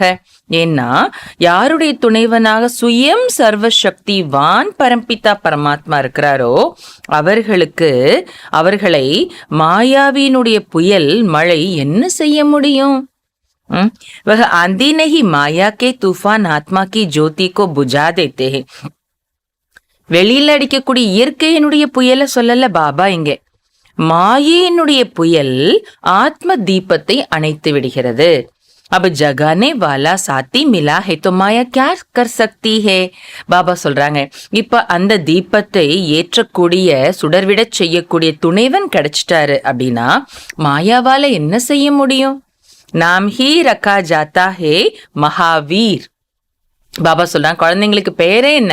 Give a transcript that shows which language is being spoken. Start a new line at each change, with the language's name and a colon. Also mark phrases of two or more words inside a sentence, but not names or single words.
Tamil: ஏன்னா யாருடைய துணைவனாக சுயம் சர்வசக்திவான் பரம்பிதா பரமாத்மா இருக்கிறாரோ அவர்களை மாயாவினுடைய புயல் மழை என்ன செய்ய முடியும்?
Hindi: वह आंधी नहीं, माया के तूफान आत्मा की ज्योति को बुझा देते हैं.
Tamil: வெளியில அடிக்கக்கூடிய இயற்கையினுடைய புயலை சொல்லல பாபா இங்க. மாயையினுடைய புயல் ஆத்ம தீபத்தை அணைத்து விடுகிறது.
Hindi: अब जगाने वाला साथी मिला है तो माया क्या कर सकती है.
Tamil: பாபா சொல்றாங்க, இப்ப அந்த தீபத்தை ஏற்றக்கூடிய சுடர்விட செய்யக்கூடிய துணைவன் கிடைச்சிட்டாரு அப்படின்னா மாயாவால என்ன செய்ய முடியும்?
Hindi: नाम ही रखा जाता है महावीर.
Tamil: பாபா சொல்றாங்க, குழந்தைங்களுக்கு பேரே என்ன?